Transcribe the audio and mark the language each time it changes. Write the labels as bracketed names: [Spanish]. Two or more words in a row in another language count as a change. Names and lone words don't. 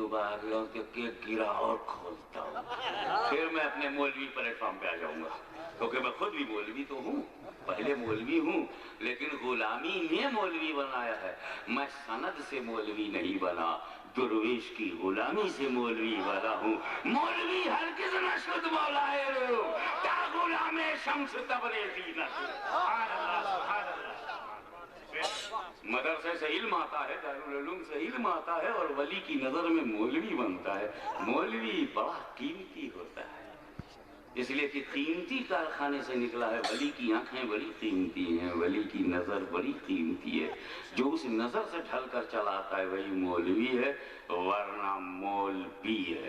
[Urdu] ابھار ہوں تو گرا اور کھولتا ہوں، پھر میں اپنے مولوی پلیٹ فارم پہ آ جاؤں گا، کیونکہ میں خود بھی مولوی تو ہوں، پہلے مولوی ہوں، لیکن غلامی نے مولوی بنایا ہے، میں سند سے مولوی نہیں بنا، درویش کی غلامی سے مولوی بنا ہوں۔ [Persian] مولوی ہرگز نہ شد مولائے رو، تا غلام شمس تبریزی نہ شد۔ [Arabic] سبحان اللہ، سبحان اللہ۔ [Urdu] مدرسے سے علم آتا ہے، دارالعلوم سے علم آتا ہے، اور ولی کی نظر میں مولوی بنتا ہے۔ مولوی بڑا قیمتی ہوتا ہے، اس لیے کہ قیمتی کارخانے سے نکلا ہے۔ ولی کی آنکھیں بڑی قیمتی ہیں، ولی کی نظر بڑی قیمتی ہے، جو اس نظر سے ڈھل کر چلا آتا ہے وہی مولوی ہے، ورنہ مولوی ہے۔